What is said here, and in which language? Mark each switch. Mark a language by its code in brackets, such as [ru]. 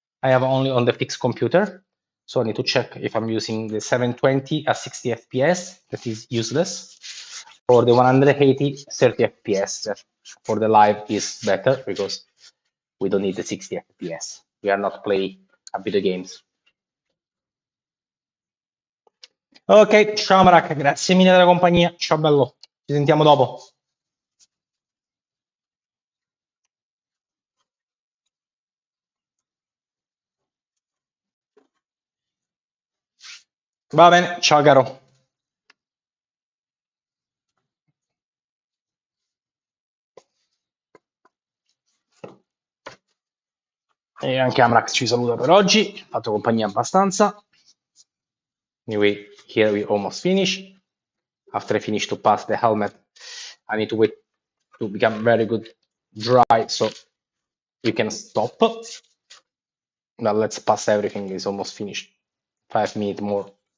[en] I have only on the fixed computer. So I need to check if I'm using the 720 at 60 FPS, that is useless, or the 180 30 FPS, that for the live is better because we don't need the 60 FPS. We are not playing video games. [it] Ok, ciao Marac, grazie mille della compagnia. Ciao bello, ci sentiamo dopo. Va bene, ciao caro. E anche Amrax ci saluta per oggi, ha fatto compagnia abbastanza. [en] Anyway, here we almost finish. After I finish to pass the helmet, I need to wait to become very good dry, so you can stop. Now let's pass everything, it's almost finished. 5 minutes more.